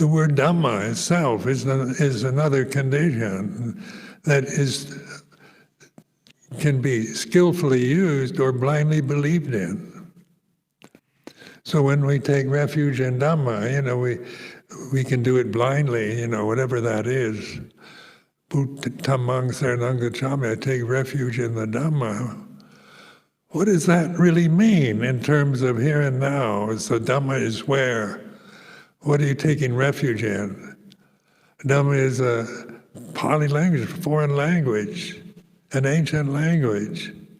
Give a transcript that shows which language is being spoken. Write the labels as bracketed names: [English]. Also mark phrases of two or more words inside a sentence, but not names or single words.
[English] The word Dhamma itself is another condition that can be skillfully used or blindly believed in. So when we take refuge in Dhamma, we can do it blindly, whatever that is. [Pali] Dhammang saranang gacchami, [English] I take refuge in the Dhamma. What does that really mean in terms of here and now? So Dhamma is where? What are you taking refuge in? Dhamma is a Pali language, foreign language, an ancient language.